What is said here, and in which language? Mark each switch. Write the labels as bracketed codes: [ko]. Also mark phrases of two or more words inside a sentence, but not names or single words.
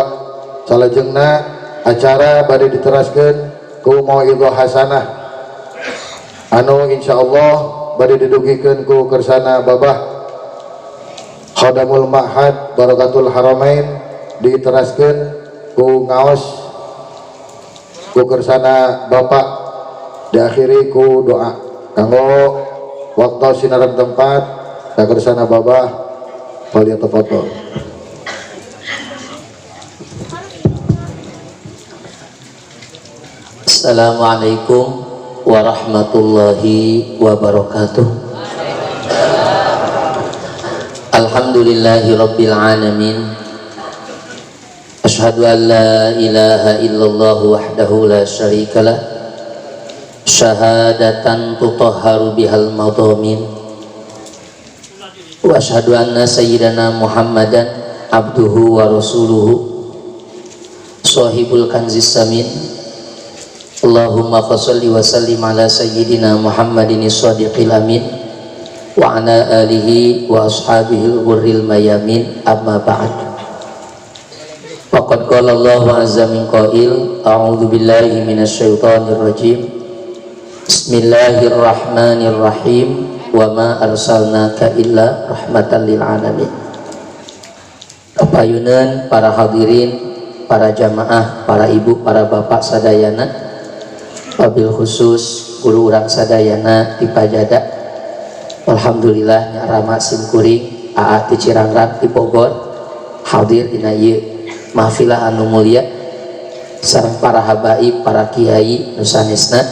[su] Salajengna acara bade diteraskeun ku [ar] موعظة حسنة [su] anu insyaallah bade didugikeun ku gersana babah Khadamul Ma'had Barakatul Haramain, diteraskeun ku ngaos ku gersana Bapak, diakhiri ku doa kanggo waktu sinaran tempat ka sana babah. [ar] Faliyatafadhal. السلام عليكم ورحمة الله وبركاته. الحمد لله رب العالمين. أشهد أن لا إله إلا الله وحده لا شريك له, شهادةً تطهر بها المضامين، وأشهد أن سيدنا محمدًا عبده ورسوله صاحب الكنز الثمين. اللهم فصل وسلم على سيدنا محمد الصادق الأمين وعلى آله وأصحابه الغر الميامين. أما بعد. فقد قال الله عز من قائل، أعوذ بالله من الشيطان الرجيم. Bismillahirrahmanirrahim. وما أرسلناك إلا رحمة للعالمين. [su] Kapayunan para hadirin, para jamaah, para ibu, para bapak sadayana, [ar] وبالخصوص [su] guru urang sadayana di Pajada. Alhamdulillah nyarama simkuring aa ti Cirangrang di Bogor hadir dina ieu mahfilah anu mulia sareng para habaib, para kiai nu sanesna.